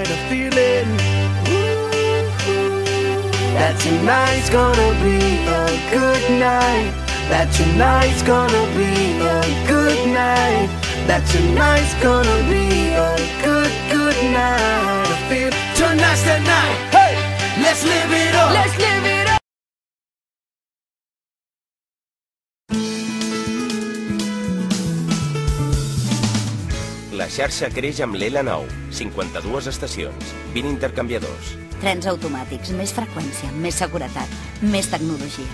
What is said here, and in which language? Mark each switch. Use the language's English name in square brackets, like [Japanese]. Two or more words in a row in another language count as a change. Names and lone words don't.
[English] A feeling that tonight's gonna be a good night. That tonight's gonna be a good night. That tonight's gonna be a good night. I feel tonight's the night. Hey, let's live it up. Let's live it up. [Catalan] La xarxa creix amb l'L9, 52 estacions, 20 intercanviadors. Trens automàtics, més freqüència, més seguretat, més tecnologia.